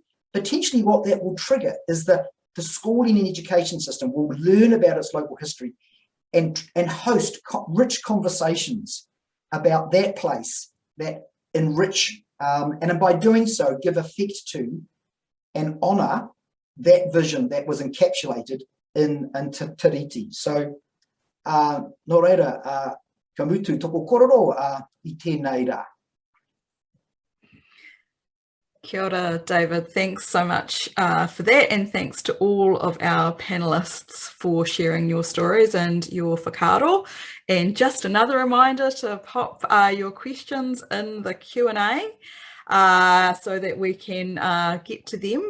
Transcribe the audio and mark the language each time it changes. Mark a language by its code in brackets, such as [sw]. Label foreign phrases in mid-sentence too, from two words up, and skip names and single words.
[en] Potentially what that will trigger is the schooling and education system will learn about its local history and host rich conversations about that place that enrich, and by doing so, give effect to and honour that vision that was encapsulated in Tiriti. [mi] So, nō reira, ka mutu toko kororo I tēnei rā. Kia ora, David. [en] Thanks so much for that, and thanks to all of our panellists for sharing your stories and your whakaaro. And just another reminder to pop your questions in the Q&A so that we can get to them.